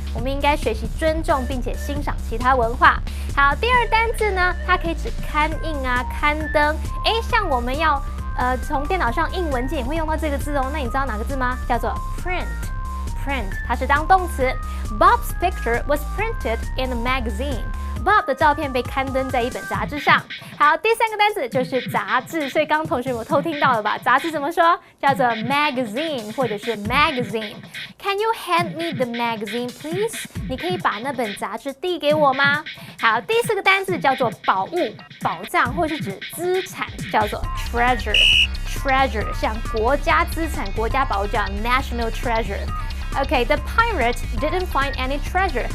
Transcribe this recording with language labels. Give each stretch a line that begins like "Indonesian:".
Chinese: 我们应该学习尊重并且欣赏其他文化。好，第二单字呢，它可以指刊印啊、刊登。像我们要从电脑上印文件也会用到这个字哦。那你知道哪个字吗？叫做 print。print 它是当动词。
English: Bob's picture was printed in a magazine。
Chinese: Bob 的照片被刊登在一本杂志上。好，第3个单词就是杂志，所以刚刚同学们偷听到了吧？杂志怎么说？叫做 magazine 或者是 magazine。
English: Can you hand me the magazine, please？
Chinese: 你可以把那本杂志递给我吗？好，第4个单词叫做宝物、宝藏或是指资产，叫做 treasure。treasure 像国家资产、国家宝物叫 national treasure。
English: Okay, the pirates didn't find any treasure.